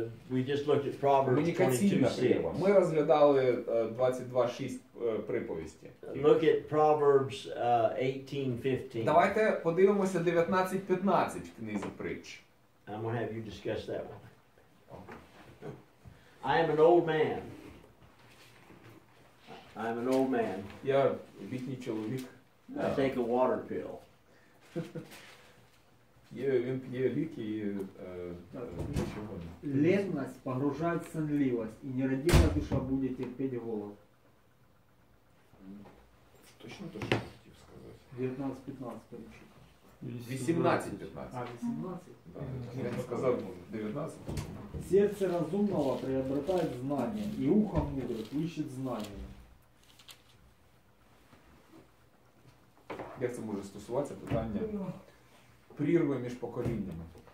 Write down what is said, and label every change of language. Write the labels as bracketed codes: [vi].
[en] We just looked at Proverbs 22:6. [uk] Ми розглядали 22:6 приповісті. [en] Look at Proverbs 18:15. [uk] Давайте подивимося 19:15 в книзі притч. [en] I'm going to have you discuss that one. I am an old man. I'm an old man. [uk] Я літній чоловік. [en] I take a water pill. [uk] Він п'є ліки і нічого. [ru] Ленность погружает в сонливость, и нерадивая душа будет терпеть голод. [uk] Точно то, що хотів сказати. [ru] 19-15 перечит. 18-15. А, 18? [uk] Да. Я сказав 19. [ru] Сердце разумного приобретает знания, и ухо мудрых ищет знания. [uk] Як це може стосуватися питання прірви між поколіннями?